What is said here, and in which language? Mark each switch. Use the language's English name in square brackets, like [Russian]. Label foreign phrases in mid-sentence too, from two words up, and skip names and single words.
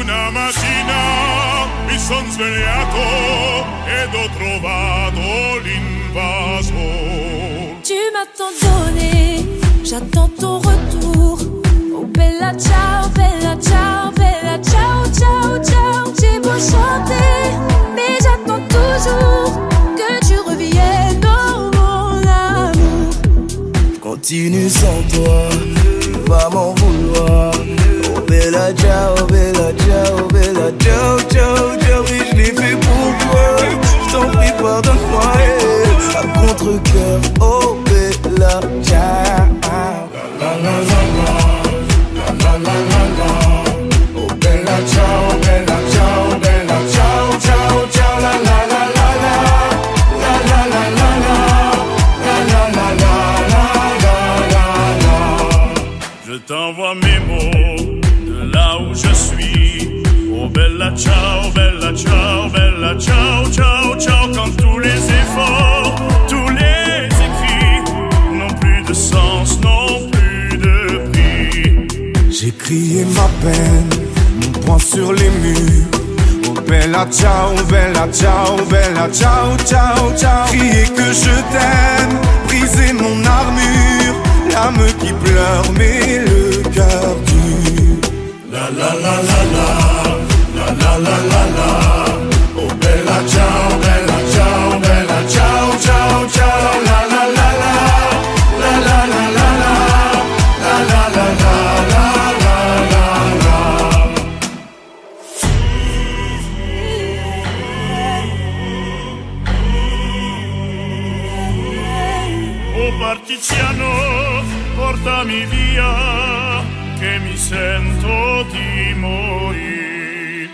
[Italian] Una mattina mi son svegliato ed ho trovato l'invaso. [French] Tu m'as tant donné, j'attends ton retour. [Italian] Oh bella ciao, ciao, ciao, ciao. [French] J'ai beau chanter, mais j'attends toujours que tu reviennes, oh mon amour. Continue sans toi, tu vas m'en vouloir. [Italian] Oh bella ciao, ciao, ciao. [French] Oui, je l'ai fait pour toi. Je t'en prie, pardonne-moi. À contre-cœur, [Italian] oh bella ciao. La la la la, la la la la. Oh bella ciao, ciao, ciao, ciao. La la la la la, la la la la la, la la la la. [French] Je t'envoie mes mots de là où je suis. [Italian] Oh bella ciao, ciao, ciao. [French] Quand tous les efforts, tous les écrits n'ont plus de sens, n'ont plus de prix. J'ai crié ma peine, mon point souvent sur les murs. [Italian] Oh bella ciao, bella ciao, bella ciao, ciao, ciao. [French] Crier que je t'aime, briser mon armure, l'âme qui pleure mais le cœur dur. La la la la la, la la la la la. [Italian] Oh bella ciao, bella ciao, bella ciao, ciao, ciao. La la la la, la la la la la, la la la la la la la la. Oh partigiano, portami via, che mi sento di morire.